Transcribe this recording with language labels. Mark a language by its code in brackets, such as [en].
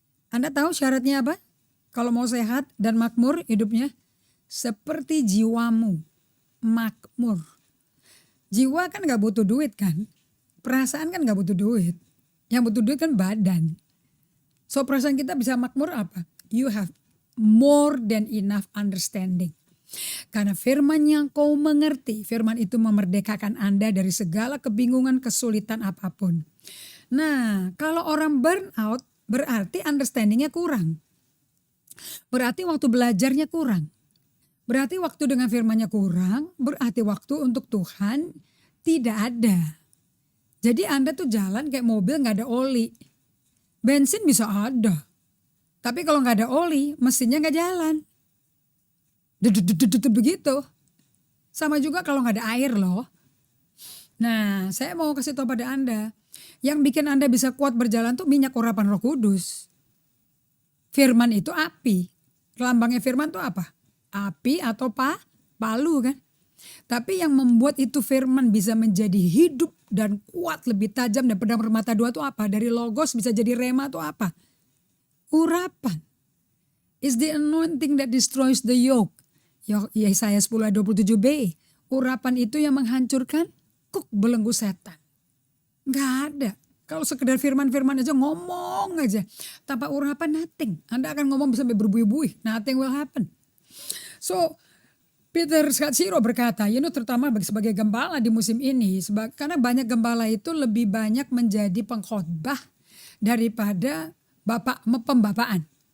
[id] Anda tahu syaratnya apa? Kalau mau sehat dan makmur hidupnya, seperti jiwamu makmur. Jiwa kan gak butuh duit kan? Perasaan kan gak butuh duit. Yang butuh duit kan badan. So perasaan kita bisa makmur apa? [en] You have more than enough understanding. [id] Karena firman yang kau mengerti, firman itu memerdekakan Anda dari segala kebingungan, kesulitan apapun. Nah, kalau orang burn out berarti understandingnya kurang. Berarti waktu belajarnya kurang. Berarti waktu dengan firmannya kurang, berarti waktu untuk Tuhan tidak ada. Jadi Anda tuh jalan kayak mobil gak ada oli. Bensin bisa ada. Tapi kalau gak ada oli, mesinnya gak jalan. Begitu. Sama juga kalau gak ada air loh. Nah, saya mau kasih tahu pada Anda. Yang bikin Anda bisa kuat berjalan tuh minyak urapan Roh Kudus. Firman itu api. Lambangnya firman tuh apa? Api atau palu kan? Tapi yang membuat itu firman bisa menjadi hidup dan kuat, lebih tajam dan pedang bermata dua itu apa? Dari logos bisa jadi rema itu apa? Urapan. [en] Is the anointing that destroys the yoke. [id] Yesaya 10 ayat 27b. Urapan itu yang menghancurkan kuk belenggu setan. Gak ada. Kalau sekedar firman-firman aja, ngomong aja. Tanpa urapan, nothing. Anda akan ngomong sampai berbuih-buih. [en] Nothing will happen. [id] So, Peter Scazzaro berkata, terutama sebagai gembala di musim ini, karena banyak gembala itu lebih banyak menjadi pengkhotbah daripada pembapaan.